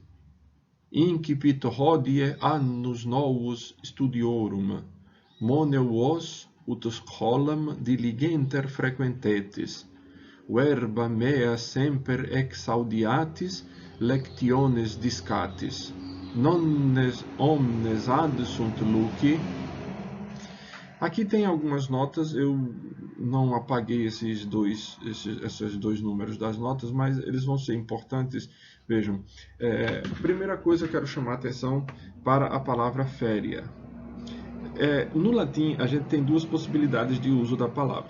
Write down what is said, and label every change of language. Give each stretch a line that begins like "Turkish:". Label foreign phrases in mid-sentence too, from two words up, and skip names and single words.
Latin: Incipit hodie annus novus studiorum, moneu vos ut scholam diligenter frequentetis, verba mea semper exaudiatis lectiones discatis. Non omnes ad sunt luci.
Portuguese: Aqui tem algumas notas, eu não apaguei esses dois números das notas, mas eles vão ser importantes. Vejam, primeira coisa eu quero chamar a atenção para a palavra féria. No latim, a gente tem duas possibilidades de uso da palavra.